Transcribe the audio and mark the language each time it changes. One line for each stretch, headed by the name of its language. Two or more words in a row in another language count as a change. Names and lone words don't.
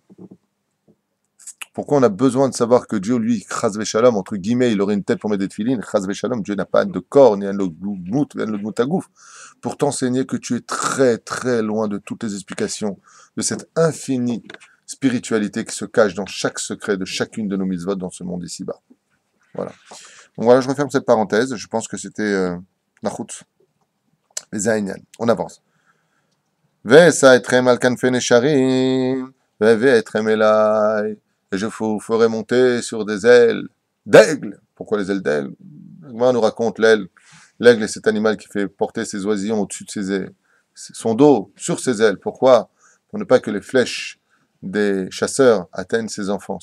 French: Pourquoi on a besoin de savoir que Dieu, lui,
Hebrew: חס ושלום,
French: entre guillemets, il aurait une tête pour mettre des tfilines,
Hebrew: חס ושלום,
French: Dieu n'a pas de corps, ni un logmout, ni un logmoutagouf, pour t'enseigner que tu es très, très loin de toutes les explications, de cette infinie spiritualité qui se cache dans chaque secret de chacune de nos mitzvot dans ce monde ici-bas. Voilà. Donc voilà, je referme cette parenthèse. Je pense que c'était la route. Les Aïnian. On avance.
Hebrew: ואשא אתכם על כנפי נשרים, ואבא אתכם אלי.
French: Et je vous ferai monter sur des ailes d'aigle. Pourquoi les ailes d'aigle? On nous raconte l'aile. L'aigle est cet animal qui fait porter ses oisillons au-dessus de ses ailes, son dos sur ses ailes. Pourquoi? Pour ne pas que les flèches des chasseurs atteignent ses enfants.